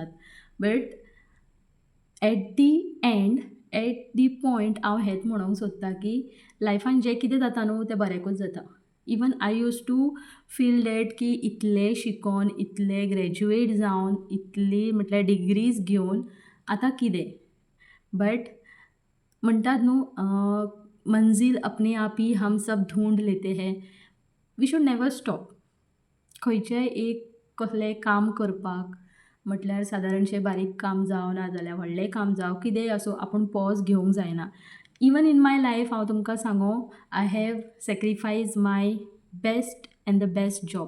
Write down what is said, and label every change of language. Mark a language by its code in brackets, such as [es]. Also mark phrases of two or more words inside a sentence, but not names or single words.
[en] But at the end at the point [kok] हांव हेंच म्हणूंक सोदतां की लायफान जें कितें जाता न्हू तें बऱ्याकूच जाता. [en] Even I used to feel that [kok] की इतलें शिकोन, इतलें ग्रॅज्युएट जावन, इतली म्हटल्यार डिग्रीज घेवन आतां कितें. [hi] बट [kok] म्हणटात न्हू [hi] मंजिल अपने आप ही हम सब ढूंढ लेते हैं. [en] We should never stop. [kok] खंयचेंय एक कसलेंय काम करपाक म्हटल्यार सादारणशें बारीक काम जावं नाजाल्यार व्हडलें काम जावं कितेंय आसूं आपूण पॉज घेवंक जायना. [en] Even in my life [kok] हांव तुमकां सांगूं [en] I have sacrificed my best and the best job.